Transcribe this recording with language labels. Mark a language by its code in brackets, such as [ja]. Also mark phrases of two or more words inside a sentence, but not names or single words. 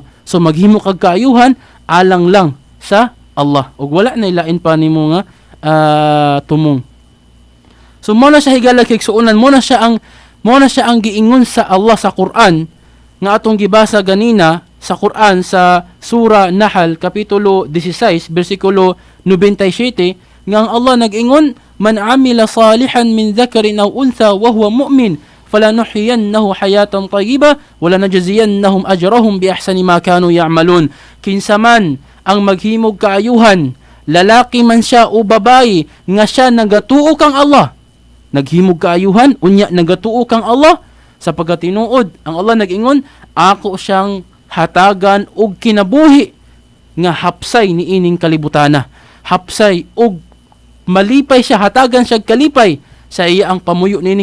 [ceb] So maghimo kag kaayuhan alang lang sa Allah ug wala na ilain pa nimo nga tumong. So mo na siya higala kay suunan, mo na siya ang giingon sa Allah sa Quran nga atong gibasa ganina sa Quran sa Surah Nahl kapitulo 16 bersikulo 97 nga ang Allah nag-ingon, [ar] مَنْ عَمِلَ صَالِحًا مِنْ ذَكَرٍ أَوْ أُنْثَىٰ وَهُوَ مُؤْمِنٌ فَلَنُحْيِيَنَّهُ حَيَاةً طَيِّبَةً وَلَنَجْزِيَنَّهُمْ أَجْرَهُمْ بِأَحْسَنِ مَا كَانُوا يَعْمَلُونَ. [ceb] Kinsa man ang maghimog kaayuhan, lalaki man siya o babae nga siya nagatuo kang Allah, naghimog kaayuhan unya nagatuo kang Allah, sa pagkatinuod ang Allah nag-ingon, ako siyang hatagan og kinabuhi nga hapsay ni ining kalibutana, hapsay og malipay siya, hatagan siya kalipay sa iya ang pamuyo ni ining